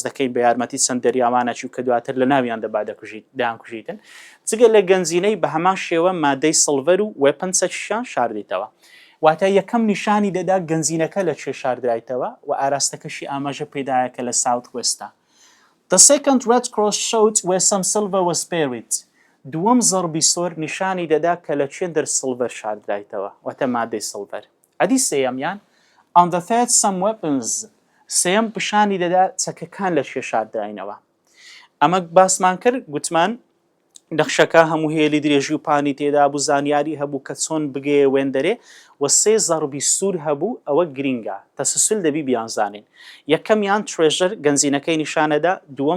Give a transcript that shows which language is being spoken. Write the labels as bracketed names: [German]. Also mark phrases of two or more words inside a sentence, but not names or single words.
[Central Kurdish] دەکەین بە یارمەتی چەند دەریاوانەچی و کە دواتر لە ناویان دەبا دەیانکوژیتن جگە لە گەنجینەی بە هەمان شێوە مادەی سڵڤەر و وێپەنسەکیشیان شاردیتەوە واتە یەکەم نیشانی دەدا گەنجینەکە لە چێ شاردرایتەوە و ئاراستەکەشی ئاماژە پێدایەکە لە [English] south west The second red cross showed where some silver was [Central Kurdish] buried دووەم زەربی سۆر نیشانی دەدا کە لە چێندەر سڵڤەر شاردرایتەوە واتە مادەی سڵڤەر ئەدی سێیەمیان [English] On the third some weapons [Central Kurdish] سێم پیشانی دەدا چەکەکان لە چێ شاردراینەوە ئەمە باسمان کرد گوتمان نەخشەکە هەموو هێلی درێژی و پانی تێدا بوو زانیاری هەبوو کە چۆن بگەیە وێندەرێ و 3 زەربی سوور هەبوو ئەوە گرینگە تەسلسل دەبی بیانزانین یەکەمیان ترێژەر گەنجینەکەی نیشانەدا دووەم